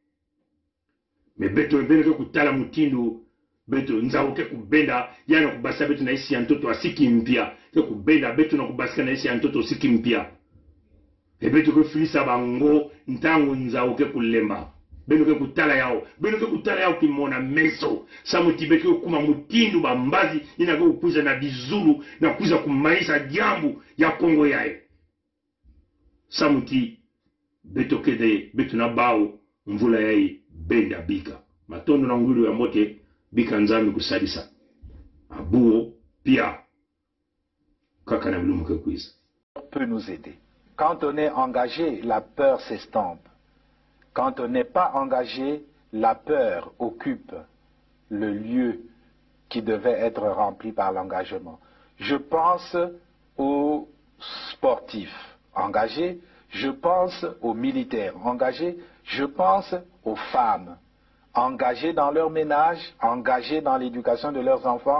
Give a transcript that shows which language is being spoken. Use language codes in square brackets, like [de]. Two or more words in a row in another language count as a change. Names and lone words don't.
[ktu] me beto bene ke kutala mutindu beto nzao ke kubenda yana kubasa beto na isi ya ntoto asiki mpia ke kubenda beto na kubasika na isi ya ntoto asiki mpia beto ke filisa bango ntango nzao ke kulemba beno ke kutala yao kimona meso samuti beke kuma mutindu bambazi ina ke kukuza na bizulu na kuza kumaisha jambu ya Kongo yae samuti beto kede beto na bao mvula yae benda bika matondo na ngulu ya mote bika nzambi kusadisa abuo pia kaka na bilumu ke kuiza [fr] peut nous aider. Quand on est engagé, la peur s'estompe. Quand on n'est pas engagé, la peur occupe le lieu qui devait être rempli par l'engagement. Je pense aux sportifs engagés, je pense aux militaires engagés, je pense aux femmes engagées dans leur ménage, engagées dans l'éducation de leurs enfants.